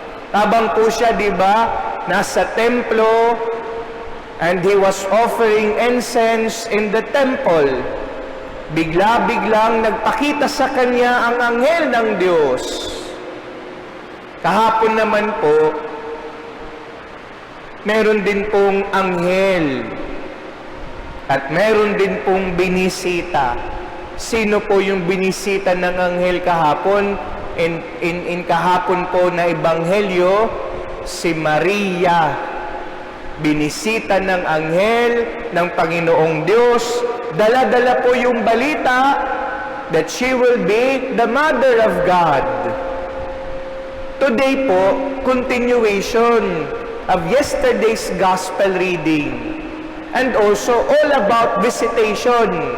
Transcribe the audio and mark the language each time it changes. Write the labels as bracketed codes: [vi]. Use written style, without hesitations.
[tl] Habang po siya, di ba, nasa templo, [en] and he was offering incense in the temple. [tl] Bigla-biglang nagpakita sa kanya ang anghel ng Diyos. Kahapon naman po, meron din pong anghel at meron din pong binisita. Sino po yung binisita ng anghel kahapon? In kahapon po na ebanghelyo, si Maria. Binisita ng anghel ng Panginoong Diyos. Dala-dala po yung balita [en] that she will be the Mother of God. Today po, continuation of yesterday's gospel reading, and also all about visitation.